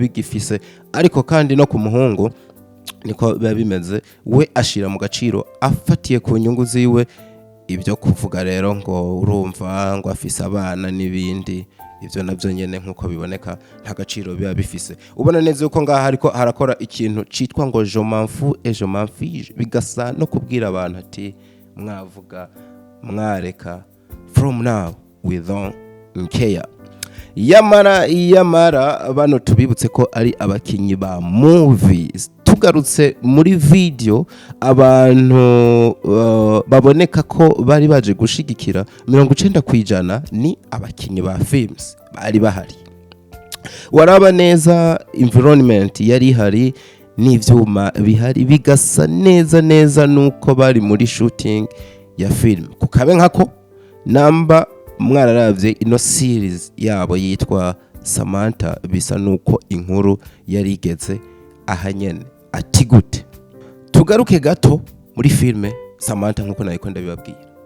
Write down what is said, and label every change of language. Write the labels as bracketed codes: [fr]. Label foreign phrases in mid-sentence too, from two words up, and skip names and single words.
[rn] bigifise ariko kandi no ku muhungu niko biba bimeze we ashira mu gaciro afatiye ku nyungu ziwe ibyo kuvuga rero ngo urumva ngo afise abana n'ibindi ivyo navyo nyene nkuko biboneka nta gaciro biba bifise ubona neza yuko ngaha ariko harakora ikintu citwa ngo [fr] je m'en fous et je m'en fiche [rn] bigasa no kubwira abantu ati mwavuga mwareka [en] from now we don't care [rn] yamara bano tubibutse ko ari abakinyi ba movies tugarutse muri video abantu baboneka ko bari baje gushigikira 90% ni abakinyi ba films bari bahari waraba neza environment yari hari n'ivyuma bihari bigasa neza nuko bari muri shooting ya film kukabe nkako namba mwararavye ino series yabo yitwa Samantha bisa nuko inkuru yari igeze ahanyene ati gute tugaruke gato muri filme Samantha nkuko nayiko ndabibabwira